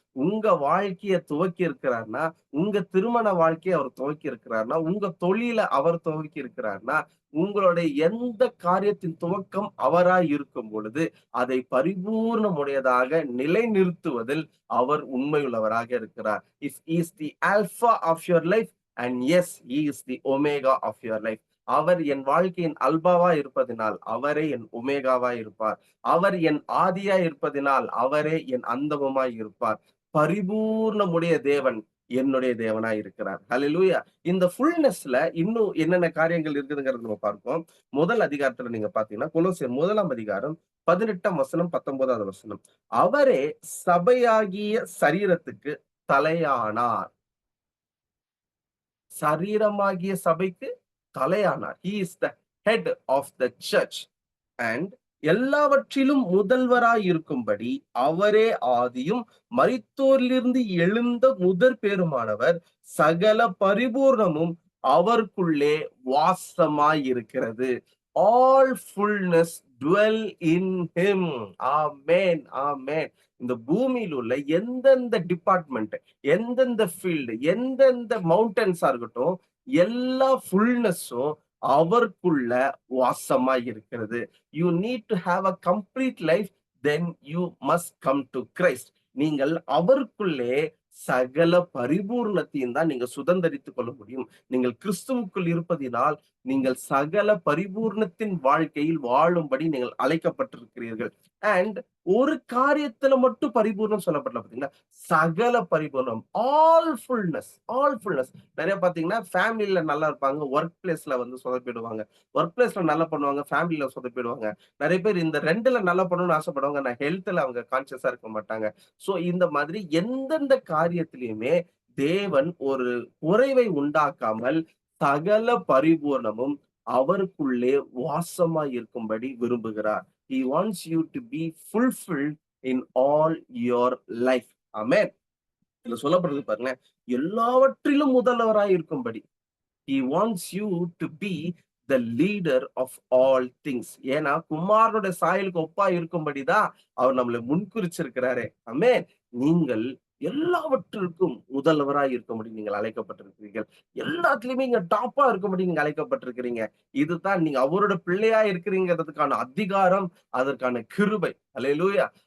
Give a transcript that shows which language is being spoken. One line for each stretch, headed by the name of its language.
Tamil: உங்க வாழ்க்கைய துவக்கி இருக்கிறார்னா, உங்க திருமண வாழ்க்கைய அவர் துவக்கி இருக்கிறார்னா, உங்க தொழில அவர் துவக்கி இருக்கிறார்னா, உங்களுடைய எந்த காரியத்தின் துவக்கம் அவராய் இருக்கும் பொழுது, அதை பரிபூர்ணமுடையதாக நிலைநிறுத்துவதில் அவர் உண்மையுள்ளவராக இருக்கிறார்.
English: If he is the alpha of your life and yes, he is the omega of your life.
Tamil: அவர் என் வாழ்க்கையின் அல்பாவா இருப்பதினால் அவரே என் ஒமேகாவாய் இருப்பார். அவர் என் ஆதியாய் இருப்பதினால் அவரே என் அந்தமுமாய் இருப்பார். பரிபூர்ணமுடைய தேவன் என்னுடைய தேவனாய் இருக்கிறார். ஹalleluya. இந்த ஃபுல்னஸ்ல இன்னும் என்னென்ன காரியங்கள் இருக்குதுங்கிறத நம்ம பார்ப்போம். முதல் அதிகாரத்துல நீங்க பார்த்தீங்கன்னா, கொலோசியர் 1ஆம் அதிகாரம் 18ஆம் வசனம், 19வது வசனம். அவரே சபையாகிய சரீரத்துக்கு தலையானார். சரீரமாகிய சபைக்கு தலையானார்.
English: He is the head of the church. And
Tamil: எல்லாவற்றிலும் முதல்வராய் இருக்கும்படி அவரே ஆதியும் மரித்தோரிலிருந்து எழுந்த முதற் பேருமானவர். சகல பரிபூர்ணமும் அவருக்குள்ளே வாசமாய் இருக்கிறது.
English: All fullness dwell in him.
Tamil: ஆமென், ஆமென். இந்த பூமியில் உள்ள எந்தெந்த டிபார்ட்மெண்ட், எந்தெந்த ஃபீல்டு, எந்தெந்த மவுண்டன்ஸா இருக்கட்டும், எல்லா ஃபுல்னஸும் அவருக்குள்ள வாசமாய் இருக்கிறது.
English: You need to have a complete life, then you must come to Christ.
Tamil: நீங்கள் அவருக்குள்ளே சகல பரிபூர்ணத்தையும் தான் நீங்க சுதந்தரித்துக் கொள்ள முடியும். நீங்கள் கிறிஸ்துவுக்குள் இருப்பதினால் நீங்கள் சகல பரிபூர்ணத்தின் வாழ்க்கையில் வாழும்படி நீங்கள் அழைக்கப்பட்டிருக்கிறீர்கள். அண்ட் ஒரு காரியத்துல மட்டும் பரிபூர்ணம் சொல்லப்படல பாத்தீங்களா, சகல பரிபூர்ணம், ஆல் ஃபுல்னஸ், ஆல் ஃபுல்னஸ். நிறைய பாத்தீங்கன்னா ஃபேமிலில நல்லா இருப்பாங்க, ஒர்க் பிளேஸ்ல வந்து சொதப்பிடுவாங்க. ஒர்க் பிளேஸ்ல நல்லா பண்ணுவாங்க, ஃபேமிலில சொதப்பிடுவாங்க. நிறைய பேர் இந்த 2ல நல்லா பண்ணணும்னு ஆசைப்படுவாங்க, நான் ஹெல்த்ல அவங்க கான்சியஸா இருக்க மாட்டாங்க. சோ இந்த மாதிரி எந்தெந்த காரியத்திலயுமே தேவன் ஒரு குறைவை உண்டாக்காமல் சகல பரிபூர்ணமும் அவருக்குள்ளே வாசமாய் இருக்கும்படி விரும்புகிறார்.
English: He wants you to be fulfilled in all your life. Amen.
Tamil: இதுல சொல்லப்படுறது பாருங்களேன், எல்லாவற்றிலும் முதல்வராய் இருக்கும்படி.
English: He wants you to be the leader of all things.
Tamil: ஏன்னா குமாரனுடைய சாயலுக்கு ஒப்பா இருக்கும்படிதான் அவர் நம்மளை முன்குறிச்சிருக்கிறாரே. ஆமென். நீங்கள் எல்லாவற்றிற்கும் முதல்வராய் இருக்கும்படி நீங்கள் அழைக்கப்பட்டிருக்கிறீர்கள். எல்லாத்துலயுமே நீங்க டாப்பா இருக்கும்படி நீங்க அழைக்கப்பட்டிருக்கிறீங்க. இதுதான் நீங்க அவரோட பிள்ளையா இருக்கிறீங்கிறதுக்கான அதிகாரம், அதற்கான கிருபை. அல்லேலூயா.